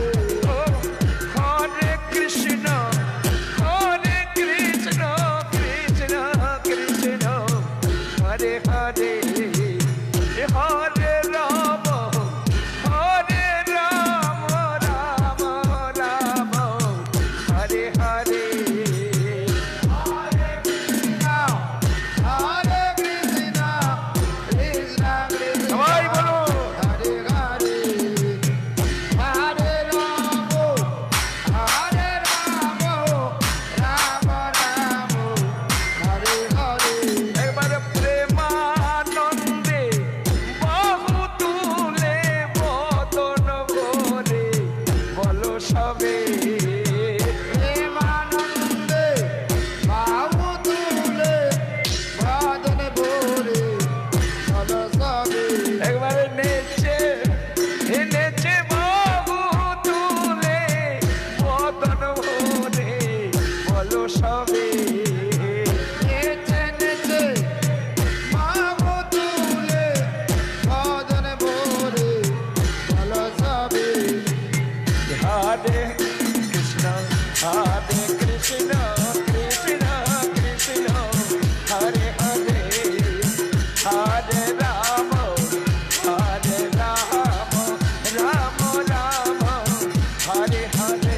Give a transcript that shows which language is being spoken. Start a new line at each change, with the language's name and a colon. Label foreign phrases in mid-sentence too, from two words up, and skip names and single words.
Sanskrit: हरे कृष्ण हरे कृष्ण कृष्ण कृष्ण हरे हरे हरे राम हरे राम राम राम हरे हरे. हरे कृष्ण हरे कृष्ण कृष्ण कृष्ण,
Bangla: সবাই বলো।
Sanskrit: हरे हरे हरे राम हरे राम राम राम हरे हरे.
Bangla: একবার প্রেমানন্দে বাহু তুলে বদন ভরে বলো সবে। প্রেমানন্দে বাহু তুলে বাদন ভরে চলো সবে। একবারে নেচে নেচে বাহু তুলে বদন ভরে বলো সবে। নেচে নেচে বাহু তুলে বাদন ভরে চলো সবে।
Sanskrit: हरे कृष्ण हरे कृष्ण कृष्ण कृष्ण हरे हरे हरे राम हरे राम राम राम हरे हरे.